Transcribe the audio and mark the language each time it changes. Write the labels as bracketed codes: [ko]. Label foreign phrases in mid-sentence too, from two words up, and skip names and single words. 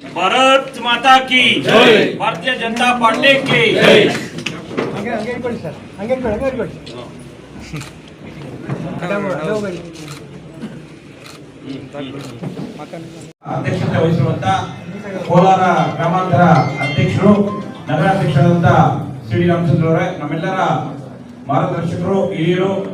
[hi] भारत माता की जय, भारतीय जनता पार्टी की जय। [kn] ಅಧ್ಯಕ್ಷತೆ ವಹಿಸಿರುವಂತ ಕೋಲಾರ ಗ್ರಾಮಾಂತರ ಅಧ್ಯಕ್ಷರು ನಗರಾಧ್ಯಕ್ಷರಾದಂತ ಸಿ ಡಿ ರಾಮಚಂದ್ರ ಅವರೇ, ನಮ್ಮೆಲ್ಲರ ಮಾರ್ಗದರ್ಶಕರು, ಹಿರಿಯರು,